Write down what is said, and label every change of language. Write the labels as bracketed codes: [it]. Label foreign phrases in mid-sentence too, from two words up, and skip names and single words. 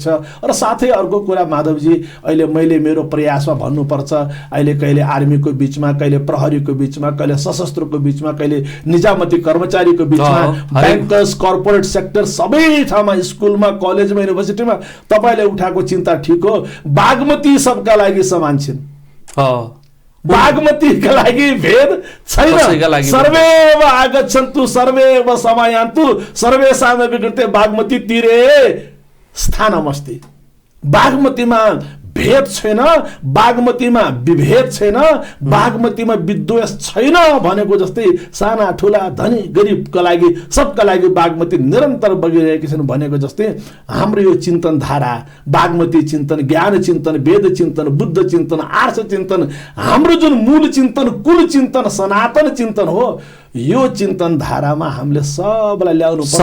[ne] र साथै अर्को कुरा माधवजी, अहिले मैले मेरो प्रयासमा भन्नुपर्छ, अहिले कहिले आर्मीको बिचमा, कहिले प्रहरीको बिचमा, कहिले सशस्त्रको बिचमा, कहिले निजामती कर्मचारीको बिचमा, ब्याङ्कर्स, [en] corporate sector, [ne] सबै ठाउँमा, स्कुलमा, कलेजमा, युनिभर्सिटीमा तपाईँले उठाएको चिन्ता ठिक हो। बागमती सबका लागि समान छिन्। बागमतीका लागि भेद छैन। [sa] सर्वेव आगच्छन्तु सर्वेव समायान्तु सर्वेषां विकृते बागमती तीरे स्थानमस्ति। [ne] बागमतीमा भेद छैन, बागमतीमा विभेद छैन, बागमतीमा विद्वेष छैन भनेको जस्तै साना ठुला, धनी गरिबका लागि, सबका लागि बागमती निरन्तर बगिरहेकी छन् भनेको जस्तै हाम्रो यो चिन्तन धारा, बागमती चिन्तन, ज्ञान चिन्तन, वेद चिन्तन, बुद्ध चिन्तन, आर्ष चिन्तन, हाम्रो जुन मूल चिन्तन, कुल चिन्तन, सनातन चिन्तन हो, यो चिन्तन धारामा हामीले सबलाई ल्याउनु पर्छ,